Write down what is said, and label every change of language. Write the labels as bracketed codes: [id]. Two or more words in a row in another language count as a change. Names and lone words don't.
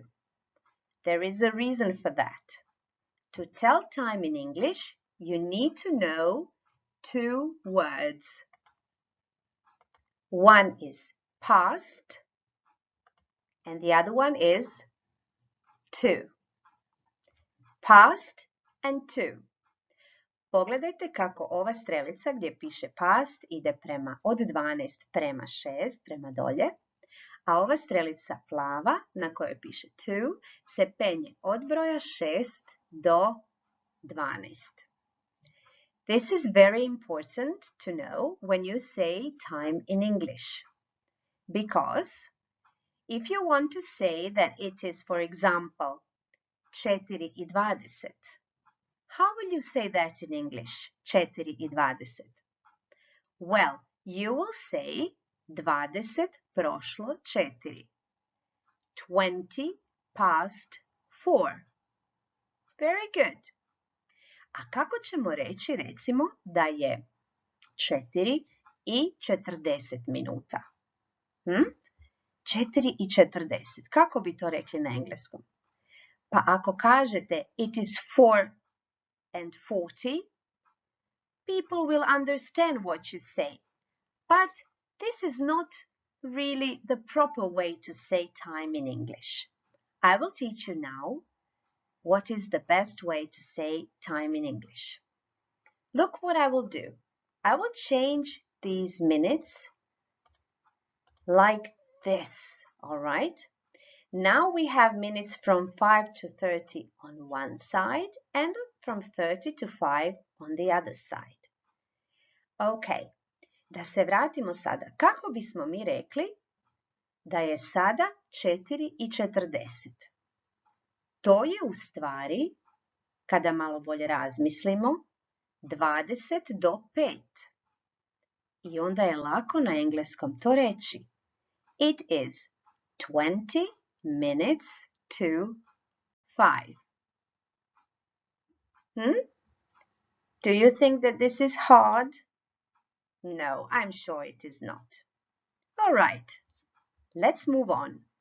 [en] There is a reason for that. To tell time in English, you need to know 2 words. One is past and the other one is to. Past and to. [bs] Pogledajte kako ova strelica gdje piše past ide od 12 prema 6, prema dolje, a ova strelica plava na kojoj piše to se penje od broja 6 do 12. [en] This is very important to know when you say time in English. Because if you want to say that it is, for example, 4:20, how will you say that in English, 4:20? Well, you will say 20 prošlo 4. 20 past 4. Very good. [bs] A kako ćemo reći, recimo, da je 4:40 minuta? 4:40. Kako bi to rekli na engleskom? Pa ako kažete [en] it is 4:40, people will understand what you say. But this is not really the proper way to say time in English. I will teach you now what is the best way to say time in English. Look what I will do. I will change these minutes like this, all right? Now we have minutes from 5 to 30 on one side and from 30 to 5 on the other side. [bs] Okay, da se vratimo sada. Kako bismo mi rekli da je sada 4:40? To je u stvari, kada malo bolje razmislimo, 20 do 5. I onda je lako na engleskom to reći. [en] It is 20 minutes to 5. Do you think that this is hard? No, I'm sure it is not. All right, let's move on.